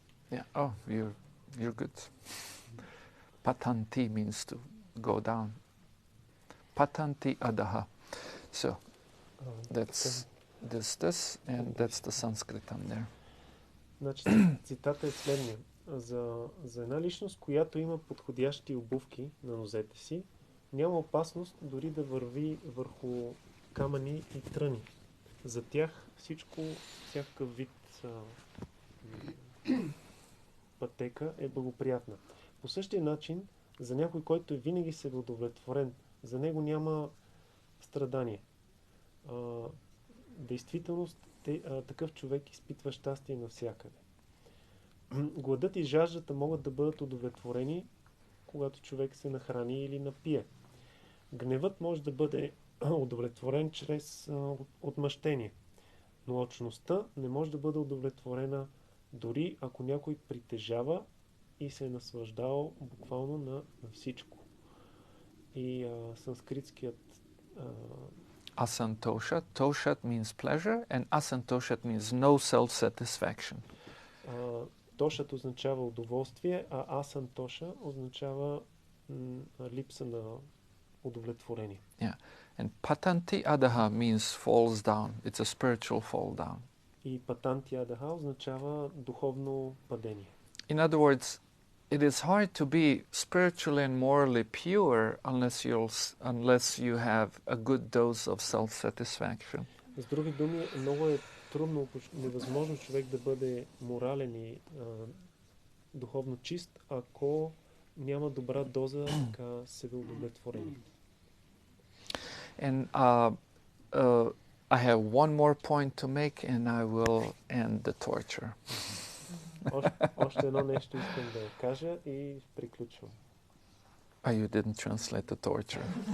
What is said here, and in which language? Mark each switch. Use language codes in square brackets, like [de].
[en] Yeah. Oh, you're good. Patanti means to go down. [sa] Patanti adaha. [en] So that's this, and that's the Sanskritam there. [bg] Значи, цитата е следния. За една личност, която има подходящи обувки на нозете си, няма опасност дори да върви върху камъни и тръни. За тях всичко, всякакъв вид пътека е благоприятна. По същия начин, за някой, който е винаги се удовлетворен, за него няма страдание. Действителност, такъв човек изпитва щастие навсякъде. Гладът и жаждата могат да бъдат удовлетворени, когато човек се нахрани или напие. Гневът може да бъде удовлетворен чрез отмъщение, но алчността не може да бъде удовлетворена дори ако някой притежава и се е наслаждал буквално на всичко. И санскритският [sa] Asantosha. [en] Toshat means pleasure and asantoshat means no self-satisfaction. [bg] Тошат означава удоволствие, а асантоша означава липса на удовлетворение. [en] Yeah. And patanti adaha means falls down. It's a spiritual fall down. [bg] И патанти адаха означава духовно падение. [en] In other words, it is hard to be spiritually and morally pure unless you have a good dose of self-satisfaction. [bg] С други думи, много е трудно, невъзможно човек да бъде морален и духовно чист, ако няма добра доза себеудовлетворение. [en] And I have one more point to make and I will end the torture. [bg] Още едно нещо искам да кажа и приключвам. [en] You didn't translate the torture.